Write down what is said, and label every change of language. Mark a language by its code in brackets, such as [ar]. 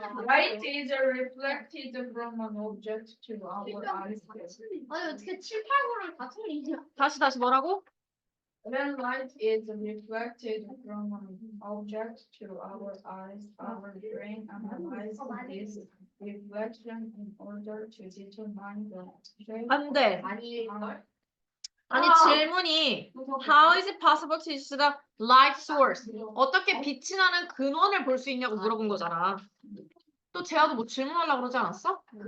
[en] Light is reflected from an object to our eyes. [ko] 아니 어떻게 7, 8, 9를 다 틀리냐? 다시 뭐라고? [en] When light is reflected from an object to our eyes, our brain analyzes this reflection in order to determine the shape. [ko] 안 돼. 아니걸? 아니 질문이 [en] How is it possible to use the light source? [ko] 어떻게 빛이 나는 근원을 볼 수 있냐고 물어본 거잖아. 또 재아도 뭐 질문하려고 그러지 않았어?